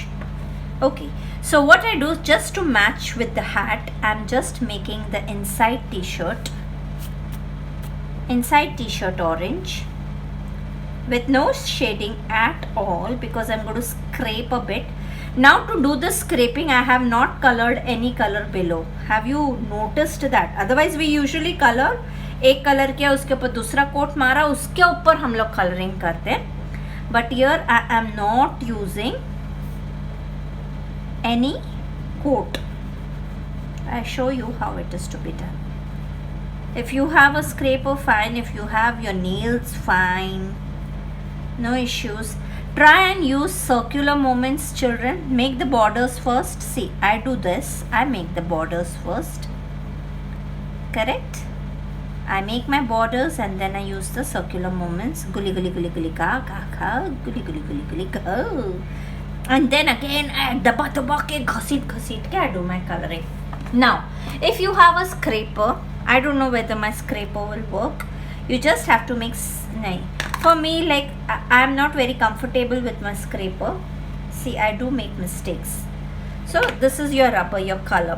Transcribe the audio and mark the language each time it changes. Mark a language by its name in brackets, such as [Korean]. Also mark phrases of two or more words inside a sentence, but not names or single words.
[English] Okay, so what I do just to match with the hat, I'm just making the inside t-shirt orange with no shading at all because I'm going to scrape a bit. Now to do the scraping, I have not colored any color below. Have you noticed that? Otherwise we usually color, [Hindi] एक कलर किया उसके ऊपर दूसरा कोट मारा, उसके ऊपर हम लोग कलरिंग करते हैं. [English] But here I am not using any coat. I show you how it is to be done. If you have a scraper, fine. If you have your nails, fine. No issues. Try and use circular movements, children. Make the borders first. See, I do this. I make the borders first. Correct? I make my borders and then I use the circular movements. Guli ka ka guli ka. And then again I [Hindi] दबा के घसीट के [English] I do my coloring. Now, if you have a scraper, I don't know whether my scraper will work. You just have to mix. For me, like I am not very comfortable with my scraper. See, I do make mistakes. So this is your rubber, your color.